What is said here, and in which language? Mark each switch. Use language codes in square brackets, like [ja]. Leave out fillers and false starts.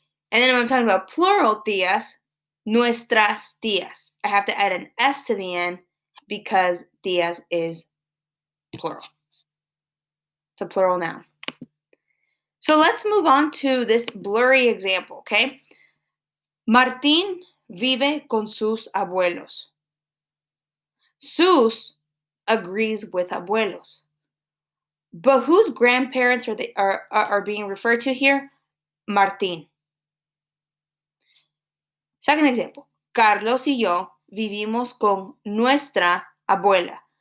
[en] And then when I'm talking about plural tías, [es] nuestras tías. [en] I have to add an S to the end because tías is plural. It's a plural noun. So let's move on to this blurry example, okay? [es] Martín vive con sus abuelos. [en] Sus agrees with abuelos. But whose grandparents are being referred to here? Martín. Second example. [es] Carlos y yo vivimos con nuestra abuela.